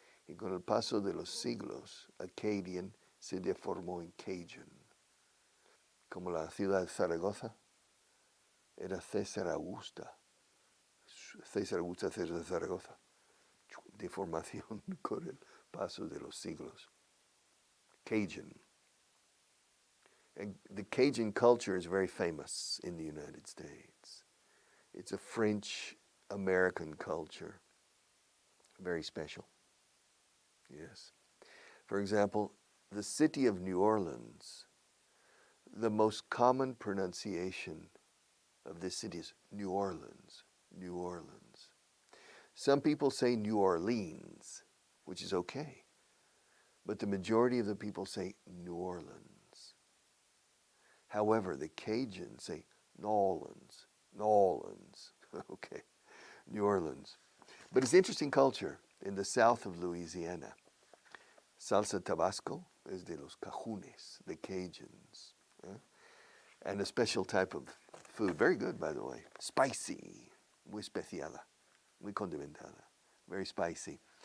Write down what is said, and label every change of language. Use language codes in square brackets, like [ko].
[es] Y con el paso de los siglos, Acadian se deformó en Cajun. Como la ciudad de Zaragoza era César Augusta de Zaragoza. Deformación con el paso de los siglos. Cajun. [en] And the Cajun culture is very famous in the United States. It's a French-American culture, very special. Yes. For example, the city of New Orleans, the most common pronunciation of this city is New Orleans, New Orleans. Some people say New Orleans, which is okay, but the majority of the people say New Orleans. However, the Cajuns say New Orleans. Okay, New Orleans. But it's interesting culture in the south of Louisiana. Salsa Tabasco is [es] de los Cajunes, [en] the Cajuns. And a special type of food, very good, by the way. Spicy, [es] muy especiada, muy condimentada, [en] very spicy.